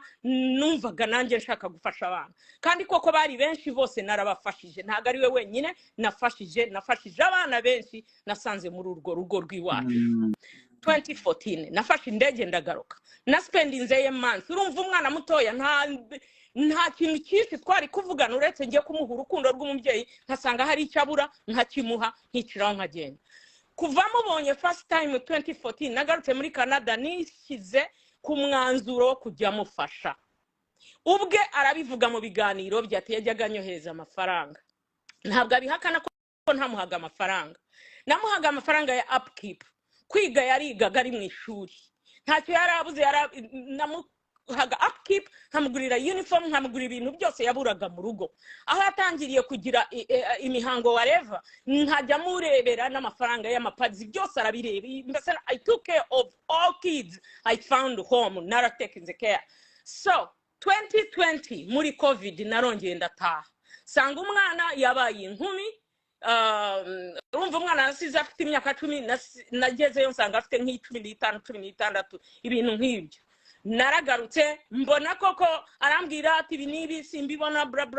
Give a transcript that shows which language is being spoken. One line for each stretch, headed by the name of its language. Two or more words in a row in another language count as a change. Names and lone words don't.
Kinyarwanda: Numvaga nanjye nshaka gufasha abana, kandi koko bari benshi bose narabafashije, ntago ari we wenyine nafashije abana benshi nasanze muri urwo rugo rw'iwacu. 2014 nafashe indege ndagaruka, na spendinze months. Urumva umwana mutoya nta kintu cyinshi twari kuvugana uretse ngiye kumuha urukundo rw'umubyeyi, nkasanga hari icyo abura nkakimuha nkiciraho nkagenda. Kuva mubonye
English: first time
Kinyarwanda: 2014 nagarutse muri Canada, nishyize ku mwanzuro kujya mufasha. Ubwe arabivuga mu biganiro byati yajyaga anyohereza amafaranga, ntabwo abihakana ko ntamuhaga amafaranga. Namuhaga amafaranga ya upkeep, kwiga yarigaga ari mu ishuri, ntacyo yarabuze. Haga upkeep, nkamugurira uniform, nkamugurira ibintu byose yaburaga mu rugo. Aho yatangiriye kugira imihango whatever, nkajya murebera n'amafaranga y'amapads byose arabireba.
English: Mbese I took care of all kids I found home, naratekinze care.
Kinyarwanda: So 2020 muri covid narongeye ndataha, sanga umwana yabaye inkumi. Urumva umwana nasize afite imyaka 10, nagezeyo nsanga afite nk'icumi 16 ibintu nk'ibyo. Naragarutse mbona koko arambwira ati ibi nibi simbibona bra.